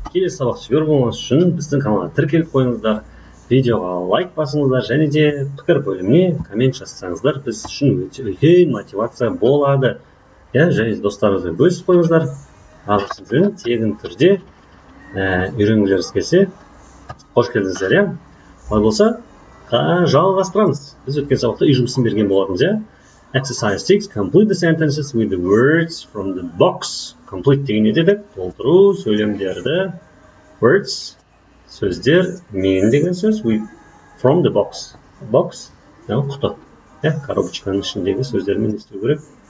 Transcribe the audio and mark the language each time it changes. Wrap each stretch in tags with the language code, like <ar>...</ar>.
<kk>Келесі сабақ сүйер болғаныңыз үшін біздің каналға тіркеліп қойыңыздар, видеоға лайк басыңыздар және де пікір бөліміне коммент жазсаңыздар біз үшін өте үлкен мотивация болады. Және достарыңызбен бөлісіп қойыңыздар. Ағылшын тілін тегін түрде үйренгілеріңіз келсе, қош келдіңіздер. Олай болса, жалғастырамыз. Біз өткен сабақта үй жұмысын берген болатынбыз.</kk> <en>Exercise 6. Complete the sentences with the words from the box.</en> <kk>Complete деген не дедік? Толтыру сөйлемдерді. Words, сөздер, мен деген сөз.</kk> <en>From the box. Box, құты.</en> <kk>Коробочканың ішіндегі сөздермен не істеу керек?</kk>